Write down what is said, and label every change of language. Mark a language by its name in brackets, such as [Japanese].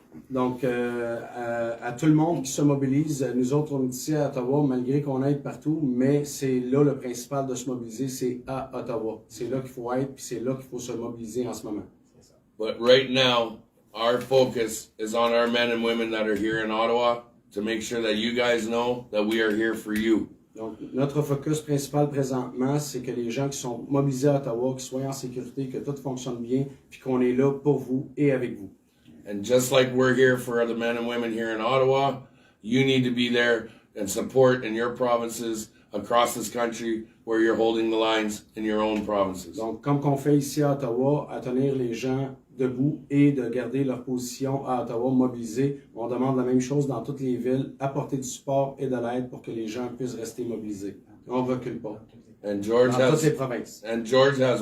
[French] Donc, à tout le monde qui se mobilise, nous autres, on est ici à Ottawa, malgré qu'on aide partout, mais c'est là le principal de se mobiliser, c'est à Ottawa. C'est là qu'il faut être, puis c'est là qu'il faut se mobiliser en ce moment. [English] But right now, our focus is on our men and women that are here in Ottawa to make sure that you guys know that we are here for you. [French] Donc, notre focus principal présentement, c'est que les gens qui sont mobilisés à Ottawa, qu'ils soient en sécurité, que tout fonctionne bien, puis qu'on est là pour vous et avec vous. [English] And just like we're here for the men and women here in Ottawa, you need to be there and support in your provinces across this country where you're holding the lines in your own provinces. [French] Donc, comme qu'on fait ici à Ottawa, à tenir les gens debout et de garder leur position à Ottawa mobilisée, on demande la même chose dans toutes les villes, apporter du support et de l'aide pour que les gens puissent rester mobilisés. On ne recule pas. [English] And George [French] Dans toutes les [English] has [French] provinces.